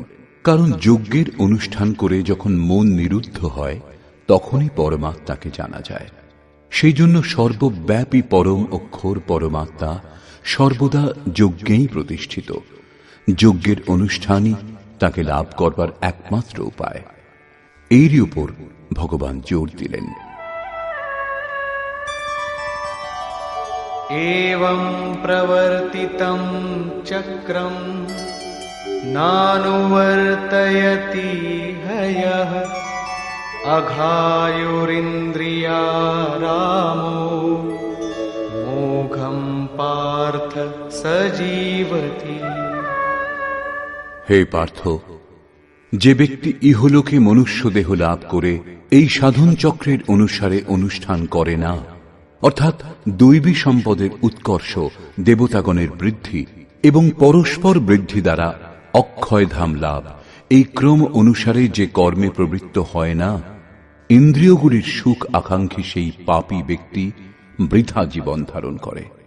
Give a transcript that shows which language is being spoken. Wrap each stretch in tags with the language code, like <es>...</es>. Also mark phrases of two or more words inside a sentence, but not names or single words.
<bn>কারণ যজ্ঞের অনুষ্ঠান করে যখন মন নিরুদ্ধ হয়, তখনই পরমাত্মাকে জানা যায়। সেই জন্য সর্বব্যাপী পরম অক্ষর পরমাত্মা সর্বদা যজ্ঞেই প্রতিষ্ঠিত। যজ্ঞের অনুষ্ঠানই তাকে লাভ করবার একমাত্র উপায়। এরই উপর ভগবান জোর দিলেন।</bn> <sa>एवं प्रवर्तितं चक्रं नानुवर्तयति हयः अघायुरिन्द्रियारामो मोघं पार्थ सजीवति।</sa> <bn>হে পার্থ, যে ব্যক্তি ইহলোকে মনুষ্য দেহ লাভ করে এই সাধন চক্রের অনুসারে অনুষ্ঠান করে না, অর্থাৎ দৈবী সম্পদের উৎকর্ষ, দেবতাগণের বৃদ্ধি এবং পরস্পর বৃদ্ধি দ্বারা অক্ষয়ধাম লাভ, এই ক্রম অনুসারে যে কর্মে প্রবৃত্ত হয় না, ইন্দ্রিয়গুলির সুখ আকাঙ্ক্ষী সেই পাপী ব্যক্তি বৃথা জীবন ধারণ করে।</bn>